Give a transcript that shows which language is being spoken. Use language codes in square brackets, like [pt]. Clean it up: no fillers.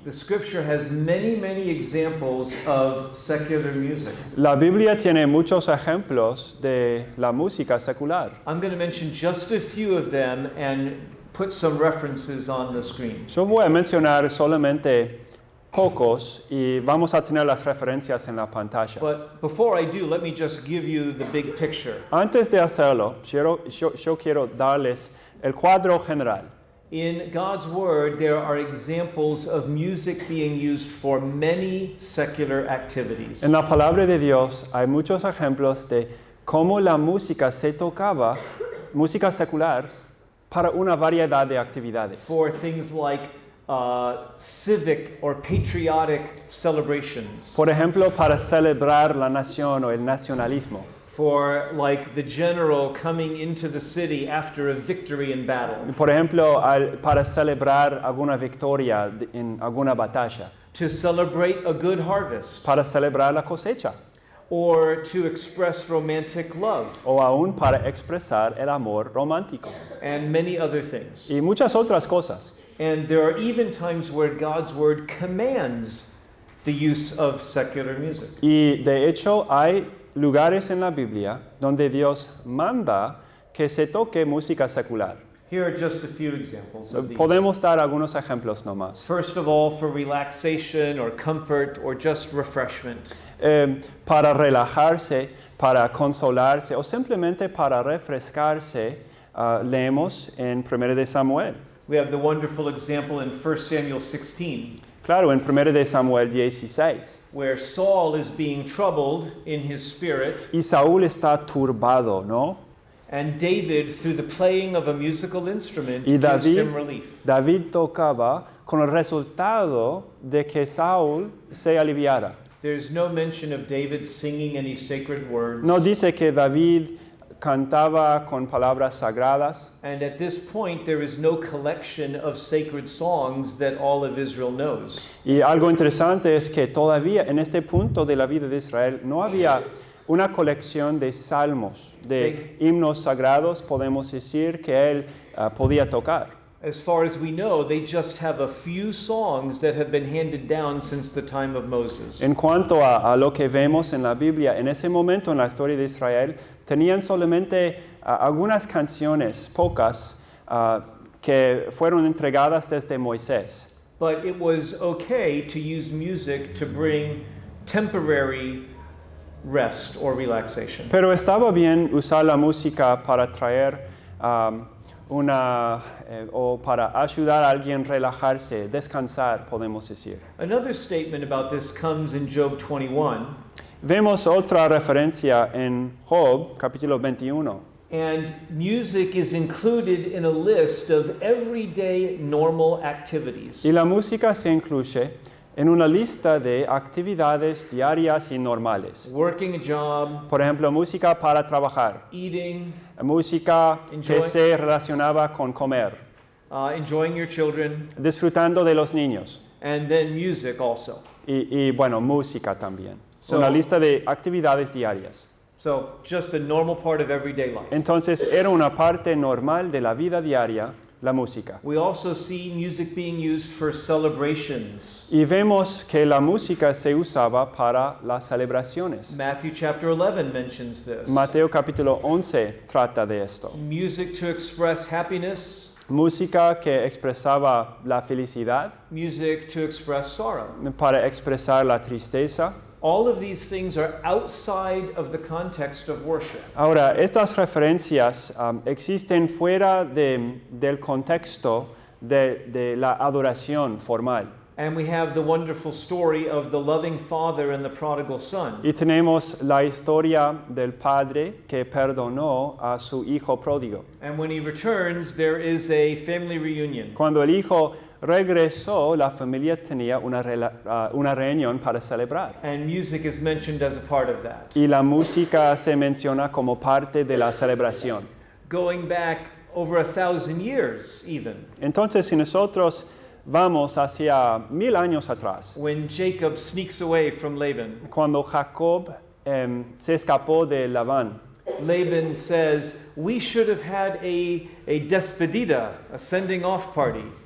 [en] The scripture has many, many examples of secular music. [es] La Biblia tiene muchos ejemplos de la música secular. [en] I'm going to mention just a few of them and put some references on the screen. [es] Yo voy a mencionar solamente pocos y vamos a tener las referencias en la pantalla. [en] But before I do, let me just give you the big picture. [es] Antes de hacerlo, yo quiero darles el cuadro general. [en] In God's Word, there are examples of music being used for many secular activities. [es] En la palabra de Dios hay muchos ejemplos de cómo la música se tocaba, música secular, para una variedad de actividades. [en] For things like civic or patriotic celebrations. [es] Por ejemplo, para celebrar la nación o el nacionalismo. [en] For like the general coming into the city after a victory in battle. [es] Por ejemplo, para celebrar alguna victoria en alguna batalla. [en] To celebrate a good harvest. [es] Para celebrar la cosecha. [en] Or to express romantic love. [es] O aún para expresar el amor romántico. [en] And many other things. [es] Y muchas otras cosas. [en] And there are even times where God's Word commands the use of secular music. [es] Y de hecho hay lugares en la Biblia donde Dios manda que se toque música secular. [en] Here are just a few examples of these. [es] Podemos dar algunos ejemplos nomás. [en] First of all, for relaxation or comfort or just refreshment. [es] Para relajarse, para consolarse o simplemente para refrescarse, leemos en 1 de Samuel. [en] We have the wonderful example in 1 Samuel 16. [es] Claro, en 1 de Samuel 16. [en] Where Saul is being troubled in his spirit. [es] Y Saúl está turbado, ¿no? [en] And David, through the playing of a musical instrument, [es] Y [en] gives him relief. [es] David tocaba con el resultado de que Saúl se aliviara. [en] There's no mention of David singing any sacred words. [es] No dice que David cantaba con palabras sagradas. [en] And at this point, there is no collection of sacred songs that all of Israel knows. [es] Y algo interesante es que todavía en este punto de la vida de Israel no había una colección de salmos, de himnos sagrados, podemos decir, que él podía tocar. [en] As far as we know, they just have a few songs that have been handed down since the time of Moses. [es] En cuanto a lo que vemos en la Biblia, en ese momento en la historia de Israel, tenían solamente algunas canciones, pocas, que fueron entregadas desde Moisés. [en] But it was okay to use music to bring temporary rest or relaxation. [es] Pero estaba bien usar la música para traer o para ayudar a alguien a relajarse, descansar, podemos decir. [en] Another statement about this comes in Job 21. [es] Vemos otra referencia en Job, capítulo 21. [en] And music is included in a list of everyday normal activities. [es] Y la música se incluye en una lista de actividades diarias y normales. [en] Working a job, [es] Por ejemplo, música para trabajar, [en] eating, [es] música que [en] Enjoy. [es] se relacionaba con comer, [en] enjoying your children, [es] disfrutando de los niños [en] and then music also. [es] y bueno, música también. [en] So- [es] Una lista de actividades diarias. [en] So just a normal part of everyday life. [es] Entonces era una parte normal de la vida diaria, la música. [en] We also see music being used for celebrations. [es] Y vemos que la música se usaba para las celebraciones. [en] Matthew chapter 11 mentions this. [es] Mateo capítulo 11 trata de esto. [en] Music to express happiness, [es] Música que expresaba la felicidad, [en] music to express sorrow. [es] para expresar la tristeza. [en] All of these things are outside of the context of worship. [es] Ahora, estas referencias existen fuera del contexto de la adoración formal. [en] And we have the wonderful story of the loving father and the prodigal son. [es] Y tenemos la historia del padre que perdonó a su hijo pródigo. [en] And when he returns, there is a family reunion. [es] Cuando el hijo regresó, la familia tenía una reunión para celebrar. [en] And music is mentioned as a part of that. [es] Y la música se menciona como parte de la celebración. [en] Going back over 1,000 years even, [es] Entonces, si nosotros vamos hacia 1000 años atrás, [en] when Jacob sneaks away from Laban, [es] cuando Jacob se escapó de Labán, [en] Laban says, we should have had a despedida, a sending off party.